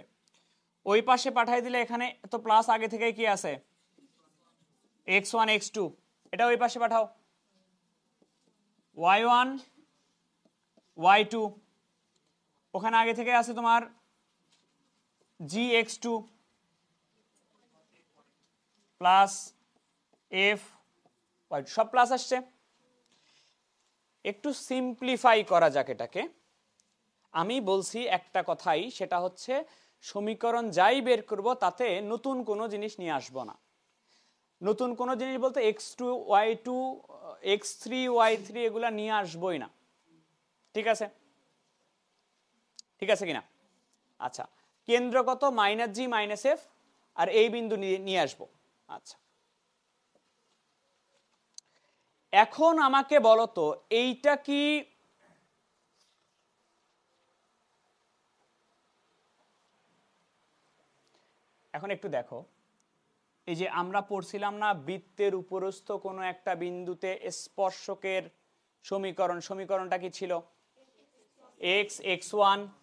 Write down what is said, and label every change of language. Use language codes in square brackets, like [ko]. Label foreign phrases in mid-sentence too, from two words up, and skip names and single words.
[bn] ওই পাশে পাঠিয়ে দিলে এখানে তো প্লাস আগে থেকে কি আছে x1 x2, এটা ওই পাশে পাঠাও, y1 y2 ওখানে আগে থেকে আছে তোমার gx2 প্লাস f y2, সব প্লাস আসছে। একটু সিম্পলিফাই করা যাক এটাকে। আমি বলছি একটা কথাই, সেটা হচ্ছে সমীকরণ যাই বের করব তাতে নতুন কোনো জিনিস নিয়ে আসব না। নতুন কোনো জিনিস বলতে x2 y2 x3 y3 এগুলা নিয়ে আসবই না, ঠিক আছে, ঠিক আছে কিনা? আচ্ছা, কেন্দ্র কত, [en] minus g minus f, [bn] আর এই বিন্দু নিয়ে আসবো। আচ্ছা, এখন আমাকে বলো তো এইটা কি এখন একটু দেখো, এই যে আমরা পড়ছিলাম না বৃত্তের উপরস্থ কোনো একটা বিন্দুতে স্পর্শকের সমীকরণ, সমীকরণটা কি ছিল x x1,